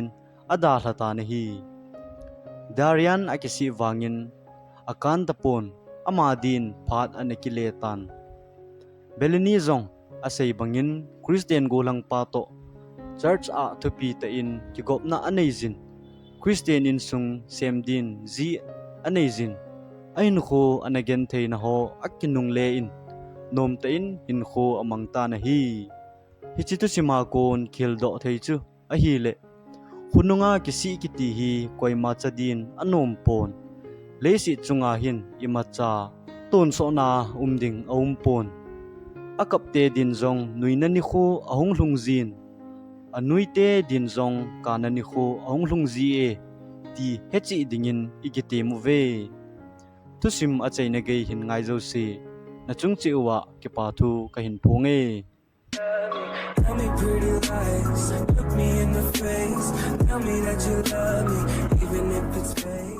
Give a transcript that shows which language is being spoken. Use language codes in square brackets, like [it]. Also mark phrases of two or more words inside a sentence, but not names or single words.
[tcz] ada hlata na hi Darian akisi wangin akan tapon amadin phat anakiletan belani zong asay bangin Christian golang pato church a thupi ta in kigopna anaizin Christian in sung semdin zi anaizin ain kho anagen theina ho akinung le in nom ta in hin kho amang ta na hi hichitu sima kon khildo theichu a hi le hununga kisi kiti hi koima chadin anom pon leisi chunga hin imacha ton so na umding aum pon akapte din zong nuinani kho ahung hlungjin anuite din zong kanani kho ahung hlungji e ti hechi dingin igite mu ve tusim achaina ge hin ngai zo si na chungchi wa ke pa thu ka hin phonge [en] Tell me pretty lies, look me in the face. Tell me that you love me, even if it's fake.